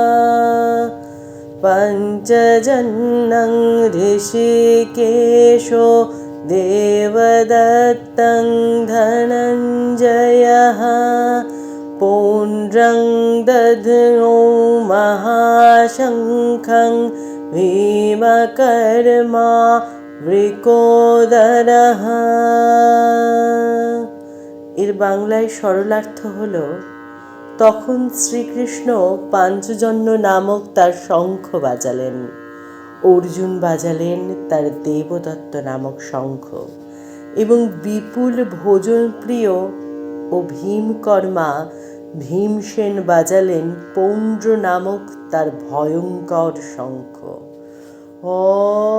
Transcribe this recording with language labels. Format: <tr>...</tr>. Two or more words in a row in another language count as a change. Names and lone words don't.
<sa>पञ्चजन्यं ऋषिकेशो देवदत्तं धनञ्जयः। पौण्ड्रं दध्नो महाशङ्खं भीमकर्मा वृकोदरः।</sa> <bn>এর বাংলায় সরলার্থ হল, তখন শ্রীকৃষ্ণ পাঞ্চজন্য নামক তার শঙ্খ বাজালেন। অর্জুন বাজালেন তার দেবদত্ত নামক শঙ্খ, এবং বিপুল ভোজনপ্রিয় ও ভীমকর্মা ভীমসেন বাজালেন পৌণ্ড্র নামক তার ভয়ঙ্কর শঙ্খ।</bn>